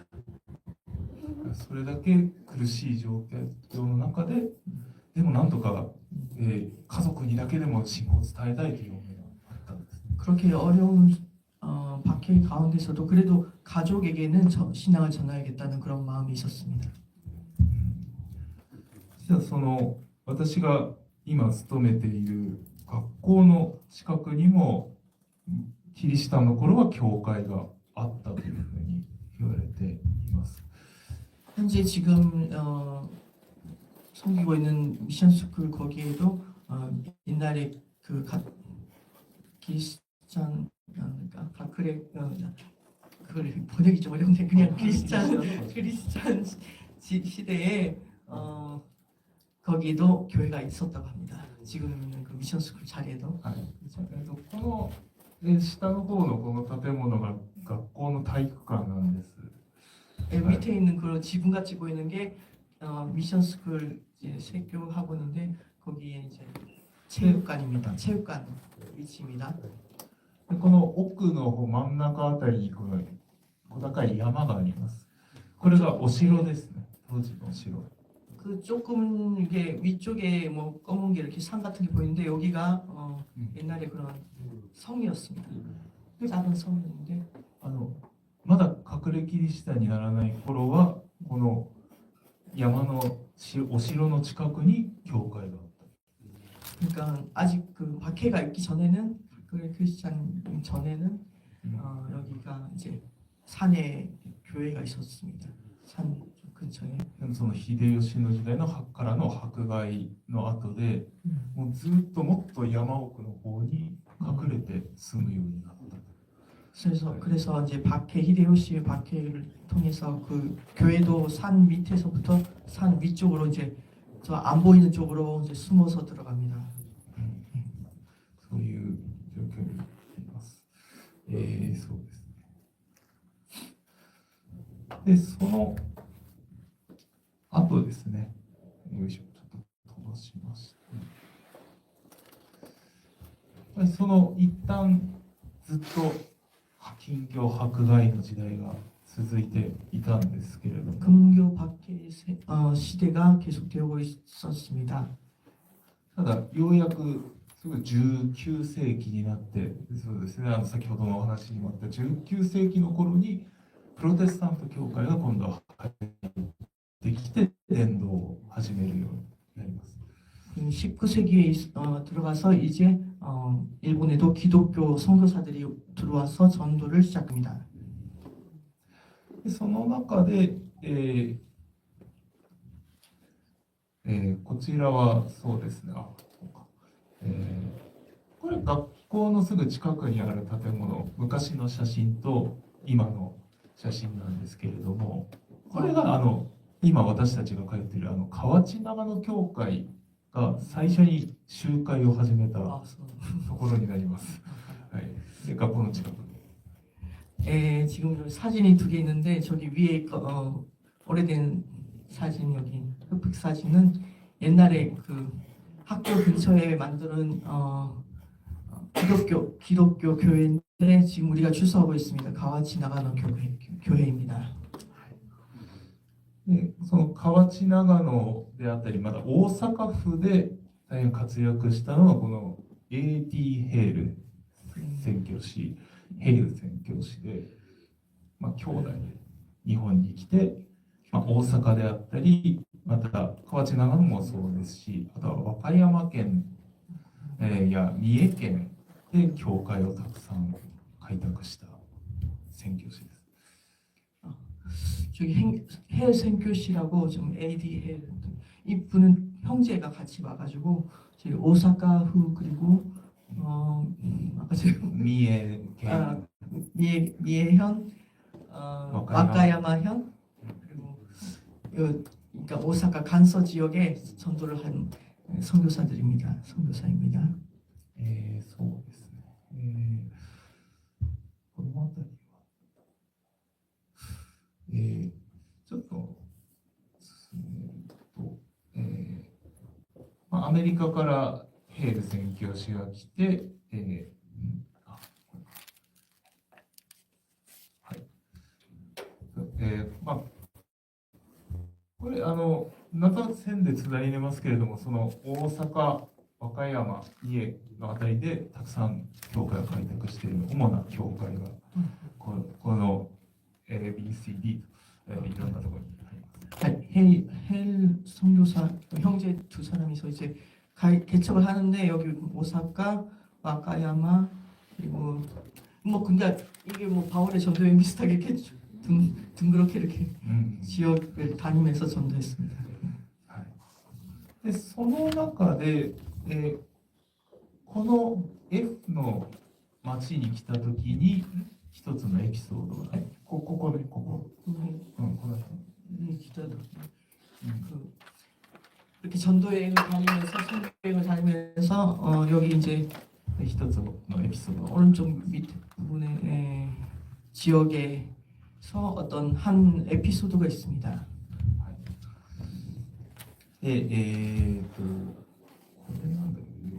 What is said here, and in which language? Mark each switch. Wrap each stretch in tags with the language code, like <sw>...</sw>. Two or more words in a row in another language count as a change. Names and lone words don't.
<ja>それだけ苦しい状況の中で、でもなんとか、家族にだけでも信仰を伝えたいという思いがあったんです。</ja> <ko>그렇게 어려운 박해 가운데서도 그래도 가족에게는 신앙을 전해야겠다는 그런 마음이 있었습니다.</ko> <ja>実はその私が今勤めている学校の近くにもキリシタンの頃は教会があったというふうに言われています。</ja> <ko>현재 지금 섬기고 있는 미션스쿨 거기에도 옛날에 그 크리스찬 그러니까 가크레 그걸 번역이 좀 어려운데 그냥 크리스찬 시대에 거기도 교회가 있었다고 합니다. 지금 있는 그 미션스쿨 자리에도.</ko> <ja>この下の方のこの建物が学校の体育館なんです。</ja> <ko>밑에 있는 그 지붕같이 보이는 게 미션스쿨 세교 학원인데 거기에 이제 체육관입니다. 체육관 위치입니다.</ko> <ja>この奥の方真ん中あたりにこの小高い山があります。これがお城ですね。当時の城。</ja> <ko>그 조금 이게 위쪽에 뭐 검은 게 이렇게 산 같은 게 보이는데 여기가 옛날에 그런 성이었습니다. 작은 성이었는데</ko> <ja>まだ隠れキリシタンにならない頃はこの山のお城の近くに教会があった。</ja> <ko>그러니까 아직 그 박해가 있기 전에는 그 크리스찬 전에는 여기가 이제 산에 교회가 있었습니다. 산 근처에.</ko> <ja>でもその秀吉の時代のからの迫害の後で、もうずっともっと山奥の方に隠れて住むようになった。</ja> <ko>그래서 이제 박해 히데요시의 박해를 통해서 그 교회도 산 밑에서부터 산 위쪽으로 이제 저 안 보이는 쪽으로 이제 숨어서 들어갑니다.</ko> <ja>そういう状況になっています。そうですね。で、その後ですね。よいしょ、ちょっと飛ばしました。その一旦ずっと禁教迫害の時代が続いていたんですけれども、</ja> <ko>금교 박해 시대가 계속되고 있었습니다.</ko> <ja>ただようやくすぐ19世紀になって、そうですね、先ほどのお話にもあった19世紀の頃にプロテスタント教会が今度は入ってきて伝道を始めるようになります。</ja> <ko>19세기에 들어가서 이제 일본에도 기독교 선교사들이 들어와서 전도를 시작합니다.</ko> <ja>その中で、こちらはそうですね、これ学校のすぐ近くにある建物、昔の写真と今の写真なんですけれども、これが今私たちが通っている河内長野教会が最初に集会を始めたところになります。はい、で学校の近く。</ja> <ko>지금 사진이 두 개 있는데 저기 위에 오래된 사진 여기 흑백 사진은 옛날에 그 학교 근처에 만드는 기독교 교회인데 지금 우리가 출석하고 있습니다. 가와치 나가노 교회입니다.</ko> <ja>でその河内長野であったり、また大阪府で大変活躍したのはこの A.T. ヘール宣教師、ヘイル宣教師で、兄弟で日本に来て、大阪であったり、また河内長野もそうですし、あとは和歌山県、や三重県で教会をたくさん開拓した宣教師です。</ja> <ko>저기 헬 선교시라고 지금 AD 헬 이분은 형제가 같이 와가지고 저희 오사카후 그리고 아까 지금 미에현, 미에현, 와카야마현 그리고 그러니까 오사카 간서 지역에 전도를 한 선교사들입니다. 선교사입니다.</ko> <ja>そうですね。この辺りは、ちょっと進めると、アメリカからヘール宣教師が来て、はい。これなんとなく線でつないでますけれども、その大阪、和歌山、三重のあたりでたくさん教会を開拓している主な教会がこの ABCD といろんなところにあります。</ja> <ko>헬 선교사 형제 두 사람이서 이제 개척을 하는데 여기 오사카, 와카야마 그리고 뭐 근데 이게 뭐 바울의 전도에 비슷하게 이렇게 둥그렇게 이렇게 지역을 다니면서 전도했습니다.</ko> <ja>でその中で、この F の町に来た時に一つのエピソードが、ここね、ここ、この辺。</ja> <ko>이렇게 전도여행을 다니면서 선교여행을 다니면서 여기 이제</ko> <ja>一つのエピソード</ja> <ko>오른쪽 밑 부분에 지역에서 어떤 한 에피소드가 있습니다.</ko> <ja>で、これなんだろう。</ja>